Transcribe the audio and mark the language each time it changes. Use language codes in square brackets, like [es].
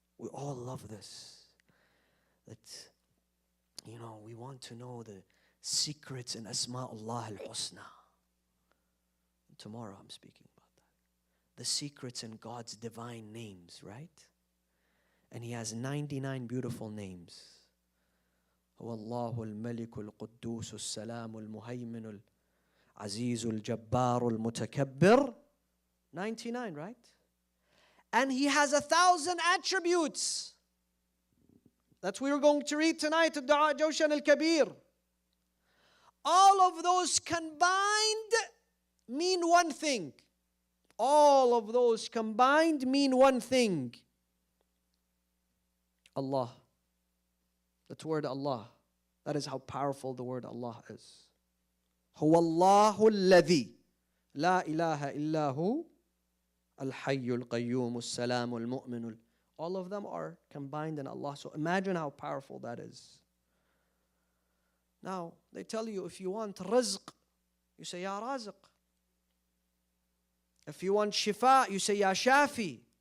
[en] We all love this. That, we want to know the secrets in Asma'ullah al-Husna. Tomorrow I'm speaking about that. The secrets in God's divine names, right? And He has 99 beautiful names. [ar] هو الله الملك القدوس السلام المهيمن العزيز الجبار المتكبر. [en] 99, right? And He has 1,000 attributes. That's what we're going to read tonight at Du'a Jawshan al-Kabir. All of those combined mean one thing. All of those combined mean one thing. Allah. That word Allah. That is how powerful the word Allah is. [ar] هو الله الذي لا إله إلا هو الحي القيوم السلام المؤمن. [en] All of them are combined in Allah. So imagine how powerful that is. Now, they tell you if you want rizq, you say Ya Raziq. If you want shifa, you say Ya Shafi.